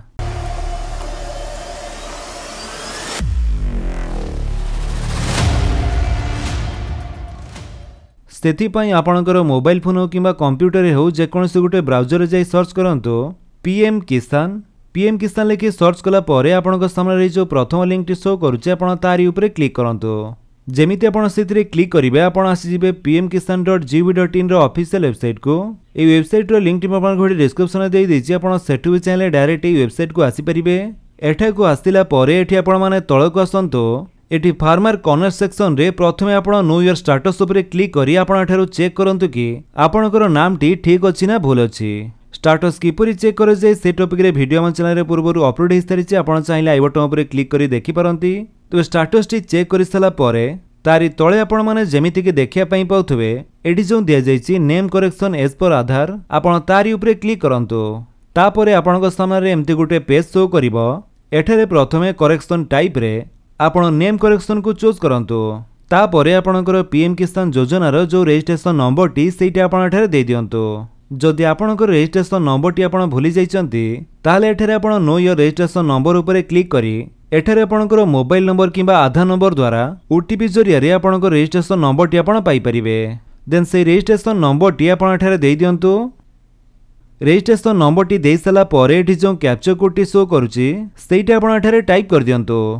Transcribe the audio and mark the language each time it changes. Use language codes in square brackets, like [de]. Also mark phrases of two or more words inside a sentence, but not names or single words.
[or] ସେଥିପାଇଁ ଆପଣଙ୍କର [en] mobile phone [or] ହୋ କିମ୍ବା କମ୍ପ୍ୟୁଟର ହୋ ଯେକୌଣସି ଗୋଟେ ବ୍ରାଉଜର ଯାଇ ସର୍ଚ୍ଚ କରନ୍ତୁ ପିଏମ କିସାନ ଲେଖି ସର୍ଚ୍ଚ କଲା ପରେ ଆପଣଙ୍କ ସାମନେ ଯେଉଁ ପ୍ରଥମ ଲିଙ୍କ ଟି ଶୋ କରୁଛି ଆପଣ ତାରି ଉପର କ୍ଲିକ କରନ୍ତୁ। ଯେମିତି ଆପଣ ସେଥିରେ କ୍ଲିକ କରିବେ ଆପଣ ଆସି ଯିବେ pmkisan.gov.in ର [en] official website [or] କୁ। ଏ ୱେବସାଇଟ ର ଲିଙ୍କ ଟି ଆପଣ ଘୋଡି ଡିସ୍କ୍ରିପସନ ଦେ ଦେଇଛି ଆପଣ ସେଠୁ ବି ଚାହେଁ ଡାଇରେକ୍ଟ ଏ ୱେବସାଇଟ କୁ ଆସି ପାରିବେ। ଏଠା କୁ ଆସିଲା ପରେ ଏଠି ଆପଣ ମାନେ ତଳକୁ ଆସନ୍ତୁ ଏଠି [en] Farmer Corner section [or] ରେ ପ୍ରଥମେ ଆପଣ [en] Know Your Status [or] ଉପର କ୍ଲିକ କରି ଆପଣ ଏଠାରୁ ଚେକ କରନ୍ତୁ କି ଆପଣଙ୍କର ନାମଟି ଠିକ ଅଛି ନା ଭୁଲ ଅଛି। ଷ୍ଟାଟସ କିପରି ଚେକ କରେ ଯେ ସେ ଟପିକ ରେ ଭିଡିଓ ହମ ଚ୍ୟାନେଲ ରେ ପୂର୍ବରୁ ଅପଲୋଡ ହୋଇସାରିଛି ଆପଣ ଚାହିଁଲେ ଆଇ ବଟନ ଉପର କ୍ଲିକ କରି ଦେଖି ପାରନ୍ତି। ତ ଷ୍ଟାଟସ ଟି ଚେକ କରି ସାରିଲା ପରେ ତାରି ତଳେ ଆପଣ ମାନେ ଯେମିତି କି ଦେଖିବା ପାଇଁ ପାଉଥିବେ ଏଠି ଯେଉଁ ଦିଆ ଯାଇଛି [en] Name Correction As Per Aadhaar [or] ଆପଣ ତାରି ଉପର କ୍ଲିକ କରନ୍ତୁ। ତାପରେ ଆପଣଙ୍କ ସାମନେ ରେ ଏମିତି ଗୋଟେ ପେଜ ଶୋ କରିବ। ଏଠାରେ ପ୍ରଥମେ [en] correction type [or] ରେ ଆପଣ [en] name correction [or] କୁ ଚୁଜ କରନ୍ତୁ। ତାପରେ ଆପଣଙ୍କର ପିଏମ କିସାନ ଯୋଜନା ର ଯେଉଁ [en] registration number [or] ଟି ସେଟା ଆପଣ ଏଠାରେ ଦେଇ ଦିଅନ୍ତୁ। ଯଦି ଆପଣଙ୍କର [en] registration number [or] ଟି ଆପଣ ଭୁଲି ଯାଇଛନ୍ତି ତାହେଲେ ଏଠାରେ ଆପଣ [en] Know Your Registration Number [or] ଉପର କ୍ଲିକ କରି ଏଠାରେ ଆପଣଙ୍କର [en] mobile number [or] କିମ୍ବା ଆଧାର ନମ୍ବର ଦ୍ୱାରା ଓଟିପି ଜରିଆ ରେ ଆପଣଙ୍କର [en] registration number [or] ଟି ଆପଣ ପାଇ ପାରିବେ। ଦେନ ସେ [en] registration number [or] ଟି ଆପଣ ଏଠାରେ ଦେଇ ଦିଅନ୍ତୁ। [en] registration number [or] ଟି ଦେଇ ସାରିଲା ପରେ ଏଠି ଯେଉଁ [en] captcha code [or] ଟି ଶୋ କରୁଛି ସେଟା ଆପଣ ଏଠାରେ ଟାଇପ କରି ଦିଅନ୍ତୁ।